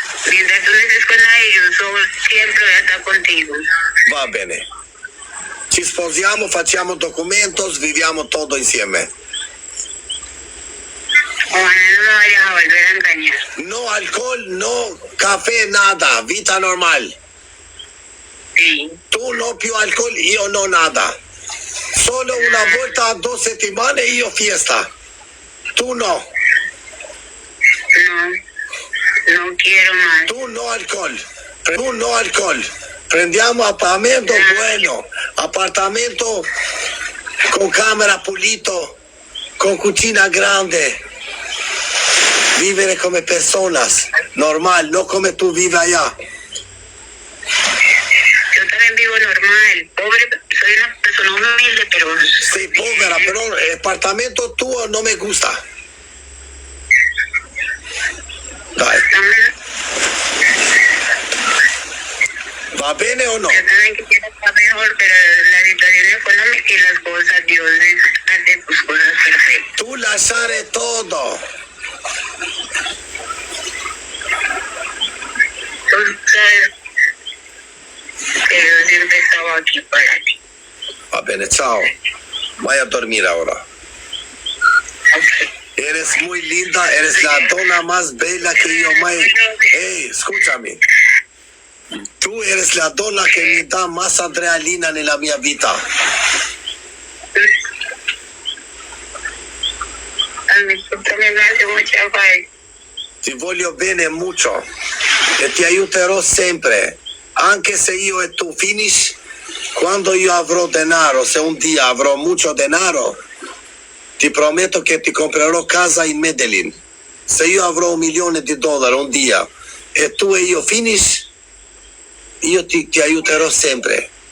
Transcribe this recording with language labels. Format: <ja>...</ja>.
<es>Mientras tú no estés con nadie, yo siempre voy a estar contigo.</es> <it>Va bene. Ci sposiamo, facciamo documentos, viviamo todo insieme.</it> <es>Ojalá no me vayas a volver a engañar. No alcohol, no café, nada, vita normal. Sí.</es> <it>Tu no più alcohol, io no nada. Solo una volta a 2 settimane io fiesta. Tu no.</it> <es>No. No quiero más.</es> <it>Tu no alcohol. Tu no alcohol. Prendiamo apartamento bueno. Apartamento con camera pulito. Con cucina grande. Vivere come personas.</it> <es>Normal, no come tu vives allá. Yo también vivo normal. Pobre, soy una persona humilde, pero...</es> <it>Sei povera, però il apartamento tuo non mi gusta. Dai, va bene o no?</it> <es>Yo también quisiera estar mejor, pero la situación económica y las cosas, Dios hace sus cosas perfectas.</es> <it>Tu lasciare todo.</it> <es>Tú sabes que yo siempre estaba aquí para ti.</es> <it>Va bene, ciao. Vai a dormire ahora. Ok.</it> <es>Eres muy linda, eres la donna más bella que yo mai...</es> <it>Hey, escúchame. Tu eres la donna che mi dà más adrenalina nella mia vita.</it> <es>A mí tú también me hace mucha falta.</es> <it>Ti voglio bene mucho e ti aiuterò sempre. Anche se io e tu finish, quando io avrò denaro, se un dia avrò</it> <es>mucho denaro,</es> <it>ti prometto che ti comprerò casa in Medellín. Se io avrò $1 milione un dia e tu e io finish, io ti aiuterò sempre.</it>